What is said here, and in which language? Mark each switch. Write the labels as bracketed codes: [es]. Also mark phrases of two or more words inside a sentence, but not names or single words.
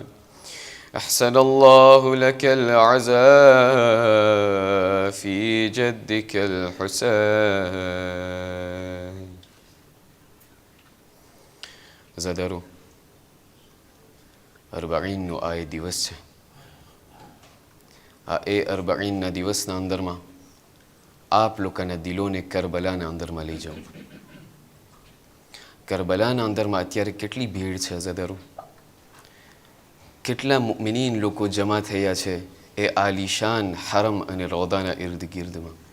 [ar] أحسن الله لك العزاء في جدك الحسين. زادرو 40 آئے दिवस છે. [gu] આ 40 દિવસના અંદરમાં આપ લોકોના દિલોને કરબલાના અંદરમાં લઈ જાઉં. કરબલાના અંદરમાં અત્યારે કેટલી ભીડ છે અઝાદારો. કેટલા મુમિનીન લોકો જમા થયા છે એ આલિશાન હરમ અને રોદાના ઇર્દ ગિર્દમાં.